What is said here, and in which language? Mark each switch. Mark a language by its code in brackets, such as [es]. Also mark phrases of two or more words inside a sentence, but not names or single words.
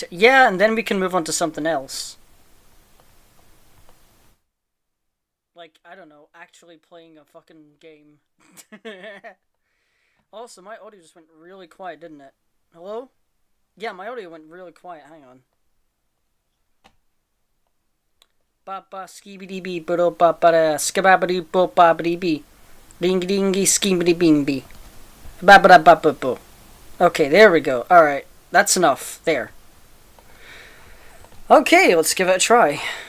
[en] yeah, and then we can move on to something else. Like, I don't know, actually playing a fucking game. Also, my audio just went really quiet, didn't it? Hello? Yeah, my audio went really quiet. Hang on. Ba ba skibidi bee ba ba ba skababidi bo babidi bee. Ding dingy skibidi bing bee. Ba ba ba ba bo. Okay, there we go. Alright, that's enough. There. Okay, let's give it a try.